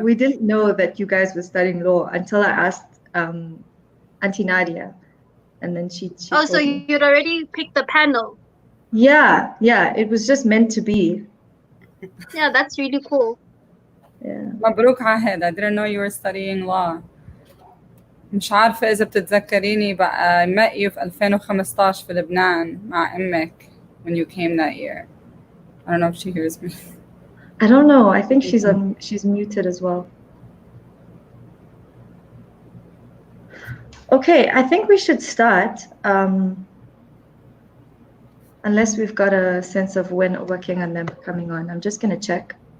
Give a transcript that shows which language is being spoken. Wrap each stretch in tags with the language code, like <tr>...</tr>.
<en>We didn't know that you guys were studying law until I asked Auntie Nadia, and then she Oh, told so me. you'd already picked the panel. Yeah, it was just meant to be. Yeah, that's really cool. Yeah.</en> <ar>مبروك عهد.</ar> <en>I didn't know you were studying law.</en> <ar>مش عارفة إذا بتتذكريني بقى</ar> <en>I met you</en> <ar>في 2015 في لبنان مع أمك</ar> <en>when you came that year. I don't know if she hears me. I don't know. I think she's muted as well. Okay, I think we should start. Unless we've got a sense of when Obakeng and them are coming on. I'm just going to check.</en>